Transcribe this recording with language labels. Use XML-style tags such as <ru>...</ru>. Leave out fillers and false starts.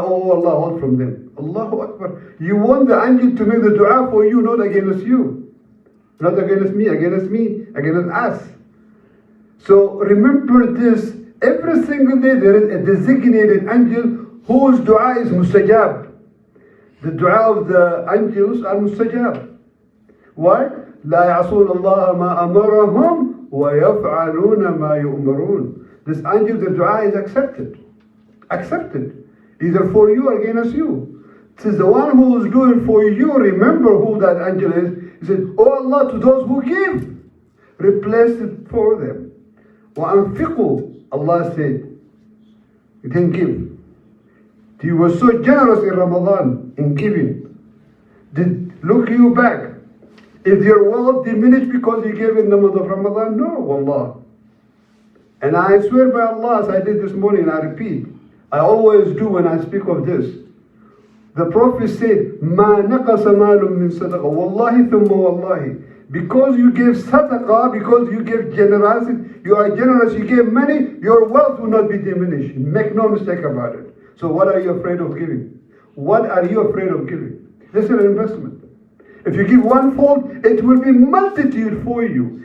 <en>Oh Allah, hold from them. Allahu Akbar. You want the angel to make the dua for you, not against you. Not against me, against us. So remember this, every single day there is a designated angel whose dua is mustajab. The dua of the angels are mustajab. Why?</en> <ar>لا يعصون الله ما أمرهم ويفعلون ما يؤمرون.</ar> <en>This angel, the dua is accepted. Accepted. Either for you or against you. It is the one who is doing for you. Remember who that angel is. He said, oh Allah, to those who give, replace it for them. وَأَنفِقُوا, Allah said, you didn't give. You were so generous in Ramadan, in giving. Look you back. Is your wealth diminished because you gave in the month of Ramadan? No, wallah. And I swear by Allah, as I did this morning, I repeat, I always do when I speak of this. The Prophet said,</en> <ar>مَا نَقَصَ مَالٌ مِّن صَدَقَةٍ وَاللَّهِ ثُمَّ وَاللَّهِ.</ar> <en>Because you gave sadaqah, because you gave generosity, you are generous, you gave money, your wealth will not be diminished. Make no mistake about it. So what are you afraid of giving? What are you afraid of giving? This is an investment. If you give one-fold, it will be multitude for you.</en>